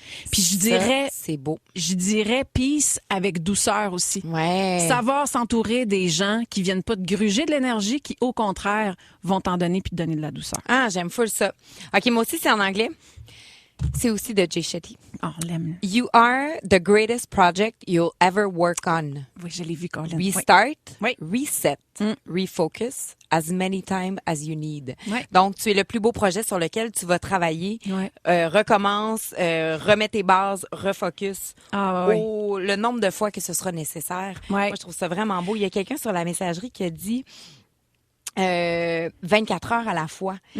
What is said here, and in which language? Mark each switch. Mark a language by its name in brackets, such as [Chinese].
[French] Puis je dirais, c'est beau. Je dirais peace avec douceur aussi. Ouais. Savoir s'entourer des gens qui viennent pas te gruger de l'énergie, qui au contraire vont t'en donner puis te donner de la douceur. Ah, j'aime full ça. OK, moi aussi c'est en anglais. C'est aussi de Jay Shetty. Oh, on l'aime. [English] You are the greatest project you'll ever work on. [French] Oui, je l'ai vu, Colin. [English] Restart, [French] oui. [English] Reset, refocus, as many times as you need. [French] Oui. Donc, tu es le plus beau projet sur lequel tu vas travailler. Oui. Recommence, remets tes bases, refocus. Ah, oui. Le nombre de fois que ce sera nécessaire. Oui. Moi, je trouve ça vraiment beau. Il y a quelqu'un sur la messagerie qui a dit 24 heures à la fois.